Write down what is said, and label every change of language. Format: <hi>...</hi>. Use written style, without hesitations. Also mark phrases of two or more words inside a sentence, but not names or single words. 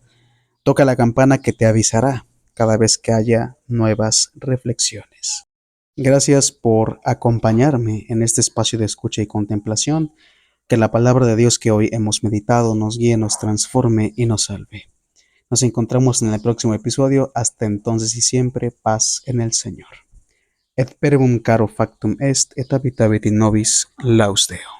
<es>Toca la campana que te avisará cada vez que haya nuevas reflexiones. Gracias por acompañarme en este espacio de escucha y contemplación. Que la palabra de Dios que hoy hemos meditado nos guíe, nos transforme y nos salve. Nos encontramos en el próximo episodio. Hasta entonces y siempre, paz en el Señor.</es> <la>Et verbum caro factum est, et habitavit in nobis, laus Deo.</la>